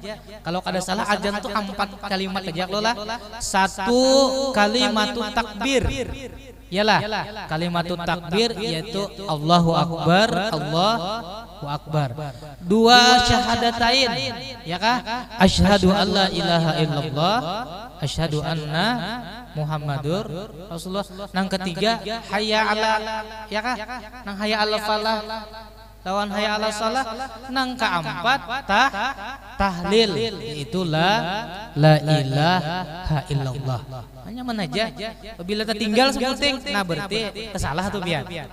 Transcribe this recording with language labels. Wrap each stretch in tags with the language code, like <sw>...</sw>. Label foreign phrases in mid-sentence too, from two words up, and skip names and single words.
<bjn>Kalau kada salah azan tuh 4 kalimat aja loh lah. 1</bjn> <ar>كلمة التكبير.</ar> <bjn>Yalah,</bjn> <ar>كلمة التكبير</ar> <bjn>yaitu</bjn> <ar>الله أكبر، الله أكبر.</ar> <bjn>2 syahadatain, ya kah?</bjn> <ar>أشهد أن لا إله إلا الله، أشهد أن محمدا رسول الله.</ar> <bjn>Nang ketiga</bjn> <ar>حي على,</ar> <bjn>ya kah? Nang</bjn> <ar>حي على الفلاح.</ar> <bjn>Lawan</bjn> <ar>حي على الصلاة.</ar> <bjn>Nang keempat tahlil, itu</bjn> <ar>لا إله إلا الله.</ar> <bjn>Hanya mana aja. Apabila tertinggal sebuting, nah berarti kesalah tuh biar.</bjn>